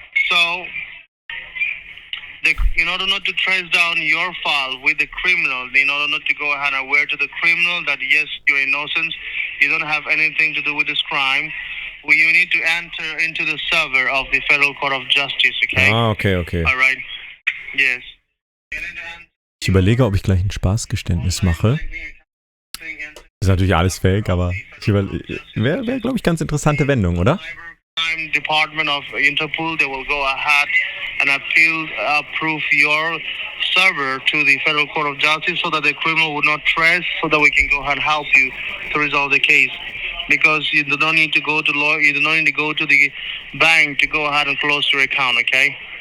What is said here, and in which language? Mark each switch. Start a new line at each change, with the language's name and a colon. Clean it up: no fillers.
English: So, in order not to trace down your file with the criminal, in order not to go ahead and aware to the criminal that yes, you're innocent, you don't have anything to do with this crime, you need to enter into the server of the Federal Court of Justice, okay? Ah, okay. Alright. Yes.
German: Ich überlege, ob ich gleich ein Spaßgeständnis mache. Ist natürlich alles fake, aber wäre, glaube ich, ganz interessante Wendung, oder?
English: Cybercrime Department of Interpol, they will go ahead and approve your server to the Federal Court of Justice so that the criminal would not trace, so that we can go ahead and help you to resolve the case. Because you don't need to go to you don't need to go to the bank to go ahead and close your account, okay?